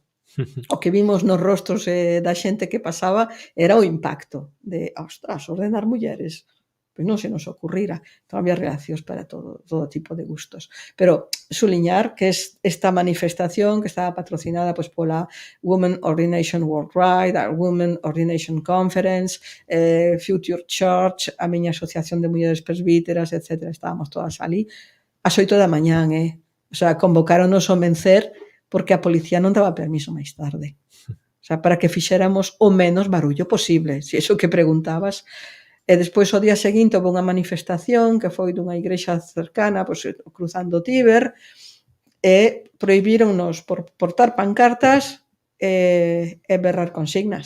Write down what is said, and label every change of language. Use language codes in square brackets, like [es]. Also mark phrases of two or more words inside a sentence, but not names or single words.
[gl] O que vimos nos rostros da xente que pasaba era o impacto de, ostras, ordenar mulleres. Pois non se nos ocurrira. Entón había reaccións para todo tipo de gustos. Pero suliñar que esta manifestación que estaba patrocinada pois pola Women Ordination Worldwide, a Women Ordination Conference, Future Church, a miña asociación de mulleres presbíteras, etc. Estábamos todas ali ás 8 da mañán, [es] O sea, [gl] convocáronos ao mencer porque a policía non daba permiso máis tarde. [es] O sea, [gl] para que fixéramos o menos barullo posible, se iso que preguntabas. E despois, o día seguinte, houve unha manifestación que foi dunha igrexa cercana, pois, cruzando o Tíber, e prohibíronnos portar pancartas e berrar consignas.